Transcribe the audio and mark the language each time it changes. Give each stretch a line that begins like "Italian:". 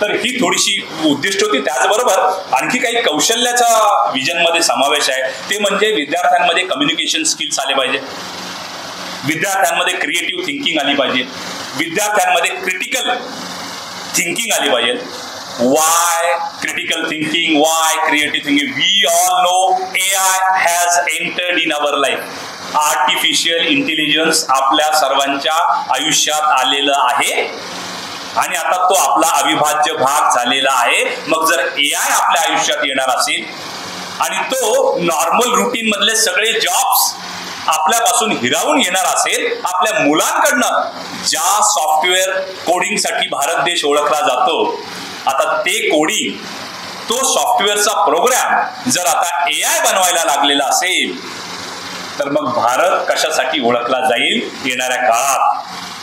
Marathi: तर ही थोडीशी उद्दिष्ट होती. त्याचबरोबर आणखी काही कौशल्याचा विजन मध्ये समावेश आहे. ते म्हणजे विद्यार्थ्यांमध्ये कम्युनिकेशन स्किल्स आले पाहिजे, विद्यार्थ्यांमध्ये क्रिएटिव्ह थिंकिंग आली पाहिजे, विद्यार्थ्यांमध्ये क्रिटिकल थिंकिंग आली पाहिजे.
English: Why critical thinking? Why creative thinking? We all know AI has entered in our life.
Marathi: Artificial intelligence आपल्या सर्वांच्या आयुष्यात आलेलं आहे आणि आता तो आपला अविभाज्य भाग झालेला आहे. मग जर AI आपल्या आयुष्यात येणार असेल आणि तो नॉर्मल रुटीन मधले सगळे जॉब्स आपल्यापासून हिरावून घेणार असेल, आपल्या मुलांकडनं ज्या सॉफ्टवेअर कोडिंगसाठी भारत देश ओळखला जातो, आता ते कोडिंग, तो सॉफ्टवेअरचा प्रोग्राम जर आता AI बनवायला लागलेला असेल, तर मग भारत कशासाठी ओळखला जाईल येणाऱ्या काळात?